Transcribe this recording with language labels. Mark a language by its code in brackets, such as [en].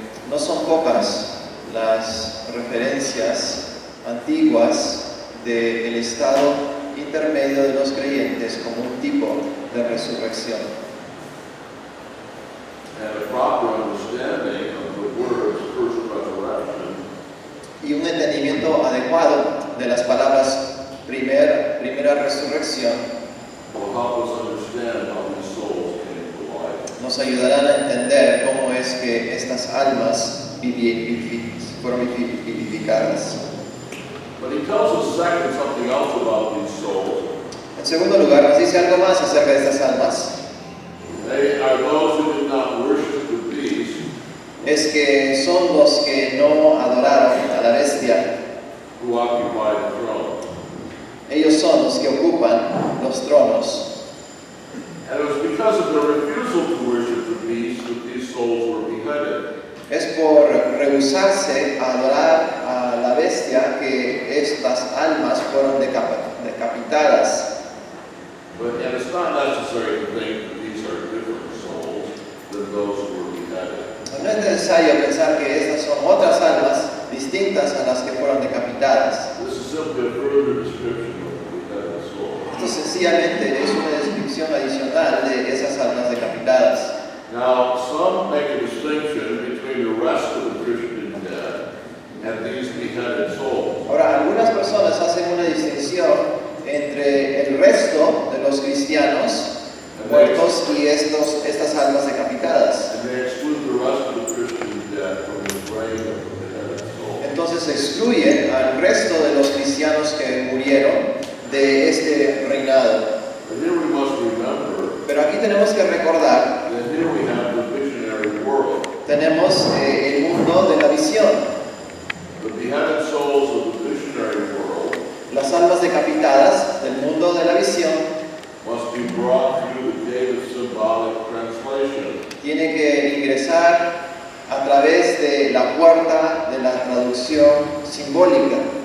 [es] No son pocas las referencias antiguas del estado intermedio de los creyentes como un tipo de resurrección. [en] And a proper understanding of the words first resurrection [es] Y un entendimiento adecuado de las palabras primera resurrección [en] will help us understand how these souls came to life. [es] nos ayudarán a entender cómo es que estas almas fueron vivificadas. [en] But he tells us second something else about these souls. [es] En segundo lugar, nos dice algo más acerca de estas almas. [en] They are those who did not worship the beast, [es] Es que son los que no adoraron a la bestia. [en] who occupied the throne. [es] Ellos son los que ocupan los tronos. [en] And it was because of their refusal to worship the beast that these souls were beheaded. [es] Es por rehusarse a adorar a la bestia que estas almas fueron decapitadas. [en] And it's not necessary to think that these are different souls than those who were beheaded. [es] No es necesario pensar que estas son otras almas distintas a las que fueron decapitadas. [en] This is simply a further description of the beheaded soul. [es] Esto sencillamente es una descripción adicional de esas almas decapitadas. [en] Now, some make a distinction between the rest of the Christian dead and these beheaded souls. [es] Ahora, algunas personas hacen una distinción entre el resto de los cristianos muertos y estas almas decapitadas. [en] And they exclude the rest of the Christian dead from the reign of the beheaded soul. [es] Entonces excluyen al resto de los cristianos que murieron de este reinado. [en] But here we must remember [es] Pero aquí tenemos que recordar, [en] that here we have the visionary world. [es] tenemos el mundo de la visión. [en] The beheaded souls of the visionary world [es] Las almas decapitadas del mundo de la visión [en] must be brought through the gate of symbolic translation. [es] tienen que ingresar a través de la puerta de la traducción simbólica.